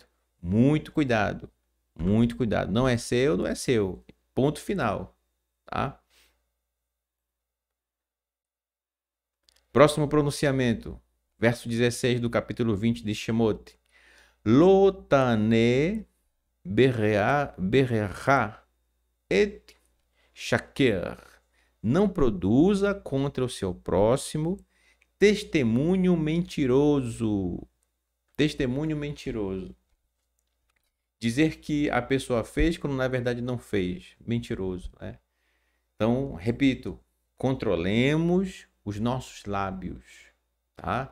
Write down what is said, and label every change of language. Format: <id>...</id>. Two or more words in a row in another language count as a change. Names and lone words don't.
<pt>Muito cuidado, muito cuidado. Não é seu, não é seu. Ponto final, tá? Próximo pronunciamento, verso 16 do capítulo 20 de Shemot.</pt> <he>לא תענה ברעך עד שקר.</he> <pt>Não produza contra o seu próximo testemunho mentiroso. Testemunho mentiroso. Dizer que a pessoa fez quando na verdade não fez. Mentiroso, né? Então, repito, controlemos os nossos lábios, tá?</pt>